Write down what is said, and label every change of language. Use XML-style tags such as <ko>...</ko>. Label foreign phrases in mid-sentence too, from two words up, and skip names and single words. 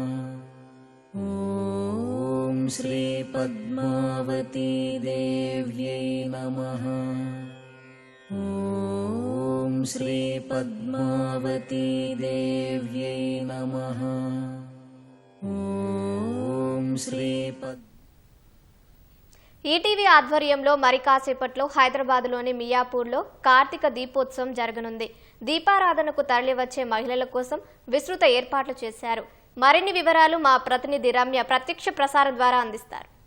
<sa>ॐ श्रीपद्मावती देव्यै नमः। ॐ श्रीपद्मावती देव्यै नमः। ॐ श्रीपद्</sa> <te>ఈటీవీ ఆధ్వర్యంలో మరి కాసేపట్లో హైదరాబాద్లోని మియాపూర్లో కార్తీక దీపోత్సవం జరగనుంది. దీపారాధనకు తరలివచ్చే మహిళల కోసం విస్తృత ఏర్పాట్లు చేశారు. మరిన్ని వివరాలు మా ప్రతినిధి రమ్య ప్రత్యక్ష ప్రసారం ద్వారా అందిస్తారు.</te>